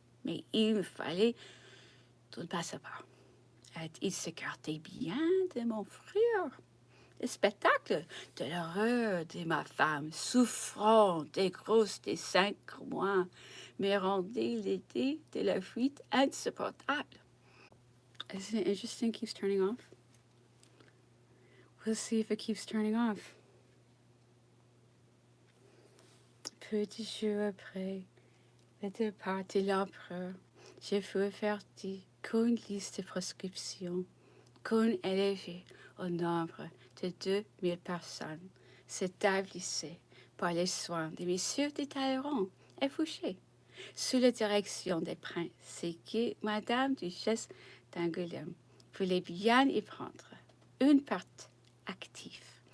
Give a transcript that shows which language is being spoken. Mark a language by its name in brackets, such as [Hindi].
[French] Mais il me fallait tout ne pas savoir. Il s'écartait bien de mon frère. Le spectacle de l'horreur de ma femme souffrant des grosses des 5 mois me rendait l'idée de la fuite insupportable. [English] Isn't it interesting? It keeps turning off. We'll see if it keeps turning off. [French] Peu de jours après le départ de l'empereur, je fus averti qu'une liste de prescriptions, qu'on élevait au nombre de 2000 personnes, s'établissait par les soins des messieurs de Talleyrand et Fouché, sous la direction des princes, et que Madame Duchesse d'Angoulême voulait bien y prendre une part active.